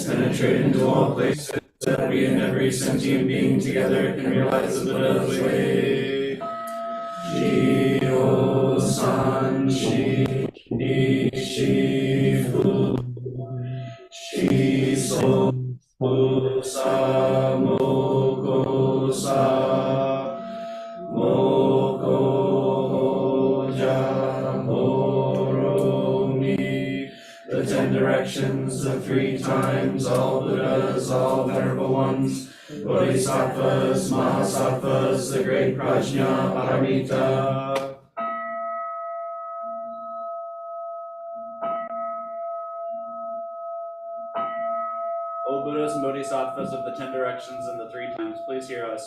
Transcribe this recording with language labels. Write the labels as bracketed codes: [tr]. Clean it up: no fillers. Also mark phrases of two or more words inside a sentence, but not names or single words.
[en] penetrate into all places, that we and every sentient being together can realize the Buddha's way. [ja] 十方三世一切諸仏諸尊菩薩摩訶薩摩訶般若波羅蜜. [en] The 10 directions actions, the 3 times, all Buddhas, all venerable ones, Bodhisattvas, Mahasattvas, the great Prajna Paramita. O Buddhas and Bodhisattvas of the 10 directions and the 3 times, please hear us.